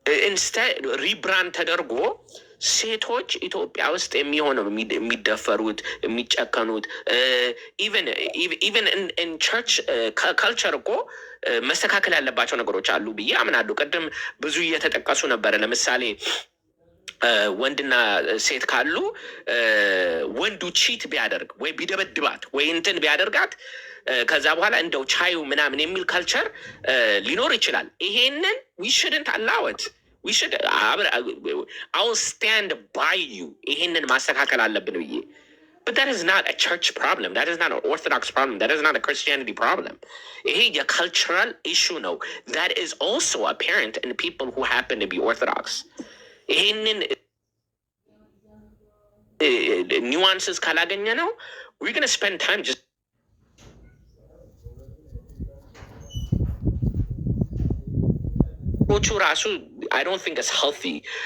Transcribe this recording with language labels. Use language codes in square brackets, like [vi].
[am] ኢንስቴድ ሪብራንድ ተደርጎ ሴቶች ኢትዮጵያ ውስጥ የሚሆነው የሚደፈሩት የሚጨከኑት ኢቨን ኢን ቸርች ካልቸር እኮ መስተካከል ያለባቸው ነገሮች አሉ ብዬ አምናለሁ። ቅድም ብዙ እየተጠቀሱ ነበረ። ለምሳሌ ወንድና ሴት ካሉ ወንዱ ቺት ቢያደርግ ወይ ቢደበድባት ወይ እንትን ቢያደርጋት ከዛ በኋላ እንደው ቻዩ ምናምን የሚል ካልቸር ሊኖር ይችላል። ይሄንን [en] we shouldn't allow it. We should I'll stand by you. [am] ይሄንን ማስተካከል አለብን ብዬ. [en] But that is not a church problem. That is not an Orthodox problem. That is not a Christianity problem. [am] ይሄ የcultural issue ነው. [en] That is also apparent in people who happen to be Orthodox. [am] ይሄንን ኒዋንስስ ካላገኘ ነው [en] we're going to spend time just ራሱ I don't think it's healthy.